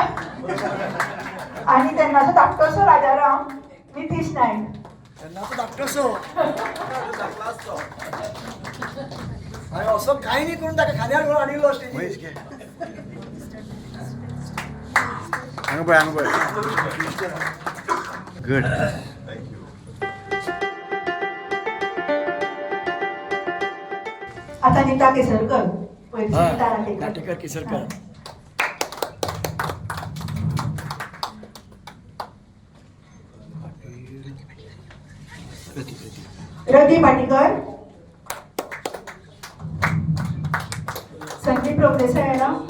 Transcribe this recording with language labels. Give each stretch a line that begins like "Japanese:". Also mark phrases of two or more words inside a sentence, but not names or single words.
Konkani: आणि तेन्नाचो धाकटोसो राजाराम नितीश नायक. तेन्नाचो धाकटोसो हांवें असो कांय न्ही करून ताका खांद्यार घेवन हाडिल्लो महेश स्टेजीर. घे. हांगा पळय गुड. आता नीता केसरकर पयलीं नाटेकर. नाटेकर केसरकर. रती पाटीकर, संदीप रोगदेसाय याला,